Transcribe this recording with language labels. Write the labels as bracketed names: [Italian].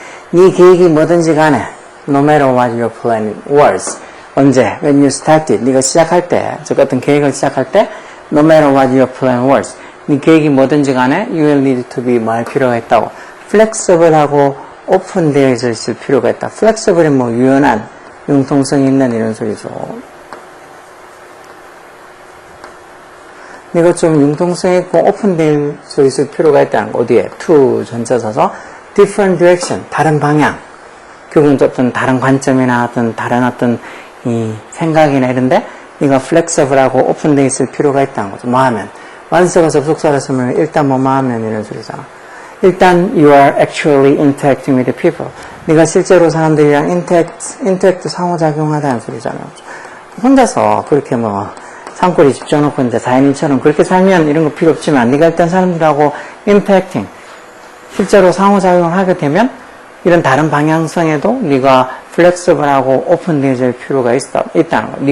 [Korean] 네 계획이 뭐든지 간에, [English] no matter what your plan was. 언제? When you started. [Korean] 네가 시작할 때, 저 같은 계획을 시작할 때, [English] no matter what your plan was. [Korean] 네 계획이 뭐든지 간에, [English] you will need to be [Korean] 뭐 할 필요가 있다고. flexible하고 오픈되어 있을 필요가 있다. flexible은 뭐 유연한, 융통성이 있는 이런 소리죠. 네가 좀 융통성 있고 오픈되어 있을 필요가 있다는 거. 어디에? to 전체 써서 [English] different direction, [Korean] 다른 방향. 그건 어떤 다른 관점이나 다른 이 생각이나 이런데 네가 flexible하고 오픈되어 있을 필요가 있다는 거죠. 뭐 하면? 완서가 접속사를 쓰면 일단 뭐 하면 이런 소리잖아. [English] 일단 you are actually interacting with the people. [Korean] 네가 실제로 사람들이랑 interact 상호작용하다는 소리잖아요. 혼자서 그렇게 뭐 산골에 집 지어놓고 이제 자연인처럼 그렇게 살면 이런 거 필요 없지만 네가 일단 사람들하고 interacting 실제로 상호작용을 하게 되면 이런 다른 방향성에도 네가 플렉서블하고 오픈되어질 필요가 있다는 거.